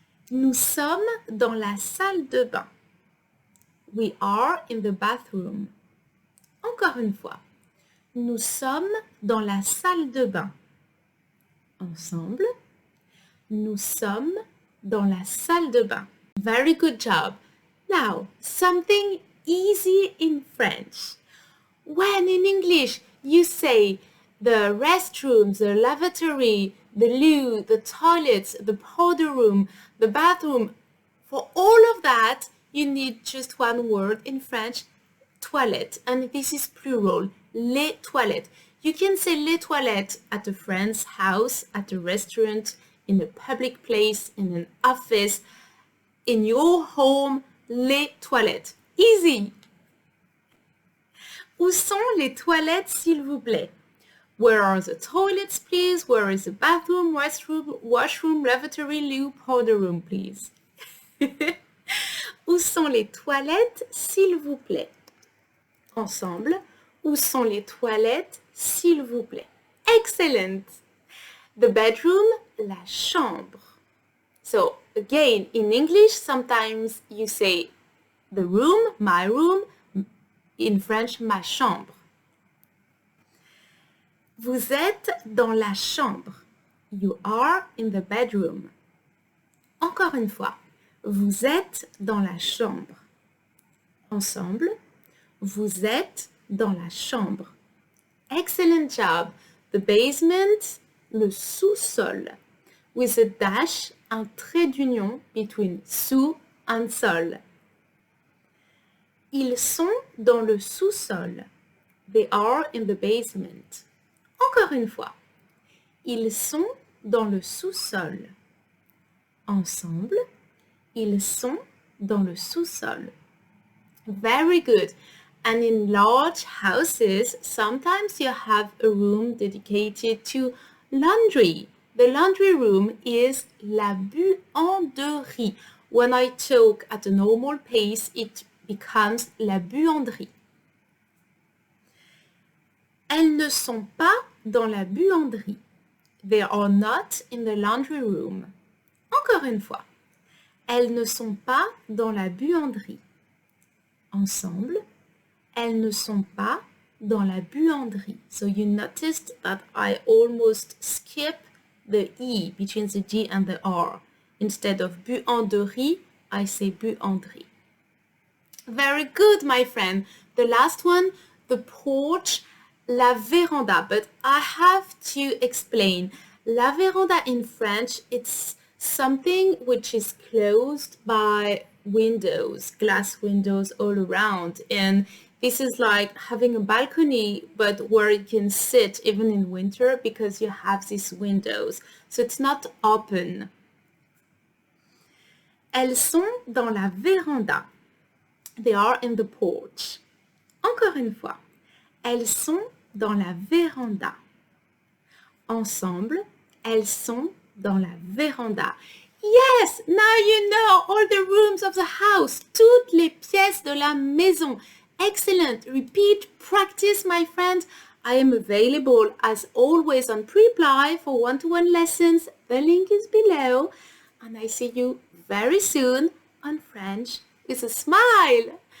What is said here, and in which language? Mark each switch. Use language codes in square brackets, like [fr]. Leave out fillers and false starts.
[fr] Nous sommes dans la salle de bain. [en] We are in the bathroom. [fr] Encore une fois. Nous sommes dans la salle de bain. Ensemble, nous sommes dans la salle de bain. [en] Very good job. Now, something easy in French. When in English you say the restroom, the lavatory, the loo, the toilets, the powder room, the bathroom, for all of that, you need just one word in French, toilette. And this is plural. Les toilettes. You can say les toilettes at a friend's house, at a restaurant, in a public place, in an office, in your home, les toilettes. Easy. [fr] Où sont les toilettes, s'il vous plaît? [en] Where are the toilets, please? Where is the bathroom, restroom, washroom, lavatory, loo, powder room, please? [fr] Où sont les toilettes, s'il vous plaît? Ensemble. Où sont les toilettes, s'il vous plaît? Excellent. [en] The bedroom, [fr] la chambre. [en] So again, in English, sometimes you say the room, my room. In French, ma chambre. [fr] Vous êtes dans la chambre. [en] You are in the bedroom. [fr] Encore une fois, vous êtes dans la chambre. Ensemble, vous êtes dans la chambre. [en] Excellent job. The basement, le sous-sol. With a dash, un trait d'union between sous and sol. [fr] Ils sont dans le sous-sol. [en] They are in the basement. [fr] Encore une fois. Ils sont dans le sous-sol. Ensemble, ils sont dans le sous-sol. [en] Very good. And in large houses, sometimes you have a room dedicated to laundry. The laundry room is la buanderie. When I talk at a normal pace, it becomes la buanderie. [fr] Elles ne sont pas dans la buanderie. [en] They are not in the laundry room. [fr] Encore une fois. Elles ne sont pas dans la buanderie. Ensemble, elles ne sont pas dans la buanderie. [en] So you noticed that I almost skip the E between the G and the R. Instead of buanderie, I say buanderie. Very good, my friend. The last one, the porch, la véranda. But I have to explain. La véranda in French, it's something which is closed by windows, glass windows all around. And this is like having a balcony, but where you can sit even in winter because you have these windows. So it's not open. [fr] Elles sont dans la véranda. [en] They are in the porch. [fr] Encore une fois. Elles sont dans la véranda. Ensemble, elles sont dans la véranda. [en] Yes, now you know all the rooms of the house. [fr] Toutes les pièces de la maison. Excellent. [en] Repeat, practice, my friends. I am available as always on Preply for one-to-one lessons. The link is below. And I see you very soon on French with a smile.